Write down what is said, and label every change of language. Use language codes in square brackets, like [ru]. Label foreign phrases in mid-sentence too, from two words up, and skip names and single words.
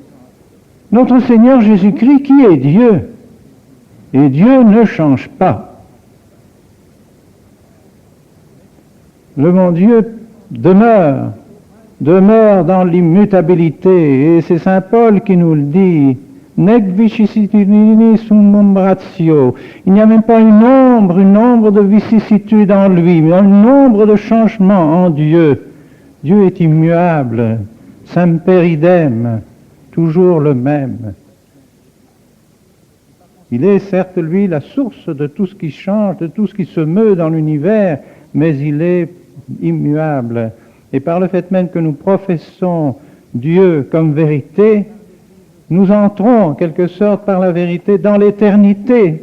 [fr] Notre Seigneur Jésus-Christ qui est Dieu. Et Dieu ne change pas. Le bon Dieu demeure dans l'immutabilité. Et c'est saint Paul qui nous le dit. [la] Nec vicissitudini summum ratio. [fr] Il n'y a même pas une ombre de vicissitude en lui, mais une ombre de changement en Dieu. Dieu est immuable, [la] semper idem, [fr] toujours le même. Il est certes, lui, la source de tout ce qui change, de tout ce qui se meut dans l'univers, mais il est immuable. Et par le fait même que nous professons Dieu comme vérité, nous entrons en quelque sorte par la vérité dans l'éternité.